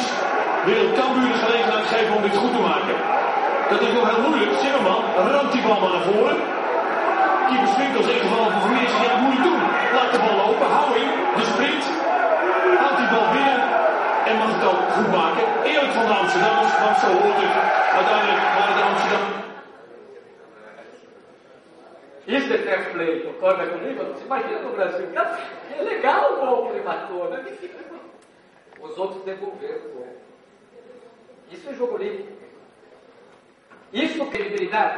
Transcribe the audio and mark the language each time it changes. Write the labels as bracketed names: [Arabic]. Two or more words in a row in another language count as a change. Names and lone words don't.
[Dutch] Wil Cambuur de gelegenheid geven om dit goed te maken. Dat is nog heel moeilijk. Zimmerman ramt die bal maar naar voren. Keeper Swinkels in geval van Vermeers. Ja, dat moet ik doen. Laat de bal lopen. Hou in. De sprint. Haalt die bal binnen. En mag het ook goed maken. Eerlijk van de Amsterdammers. Want zo hoort het. Uiteindelijk waren de Amsterdam. [Portuguese] Isso é [English] fair play, [Portuguese] concorda comigo? Você imagina no Brasil, cara, é legal o gol que ele matou, né? Os outros devolveram o gol. Isso é jogo limpo. Isso é credibilidade.